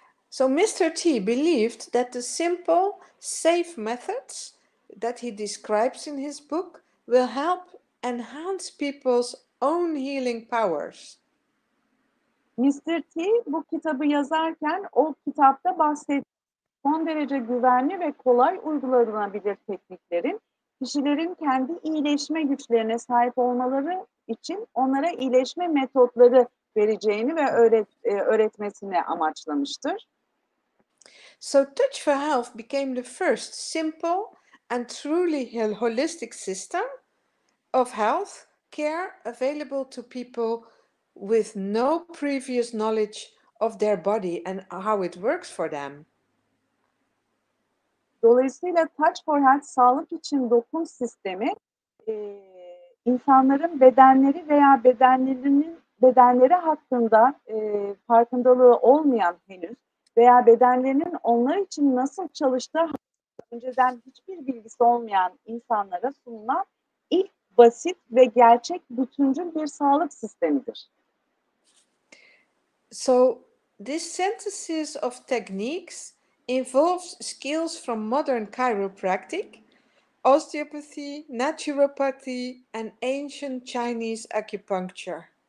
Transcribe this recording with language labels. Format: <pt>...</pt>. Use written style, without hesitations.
<en>So Mr. T believed that the simple, safe methods that he describes in his book will help enhance people's own healing powers.</en> <tr>Mr. T bu kitabı yazarken o kitapta bahsettiği son derece güvenli ve kolay uygulanabilir tekniklerin kişilerin kendi iyileşme güçlerine sahip olmaları için onlara iyileşme metotları vereceğini ve öğretmesini amaçlamıştır.</tr> <en>So Touch for Health became the first simple and truly holistic system of health care available to people with no previous knowledge of their body and how it works for them.</en> <tr>Dolayısıyla Touch for Health sağlık için dokun sistemi insanların bedenleri veya bedenleri hakkında farkındalığı olmayan henüz veya bedenlerinin onlar için nasıl çalıştığı önceden hiçbir bilgisi olmayan insanlara sunulan ilk basit ve gerçek bütüncül bir sağlık sistemidir.</tr> <en>So this synthesis of techniques involves skills from modern chiropractic, osteopathy, naturopathy, and ancient Chinese acupuncture.</en>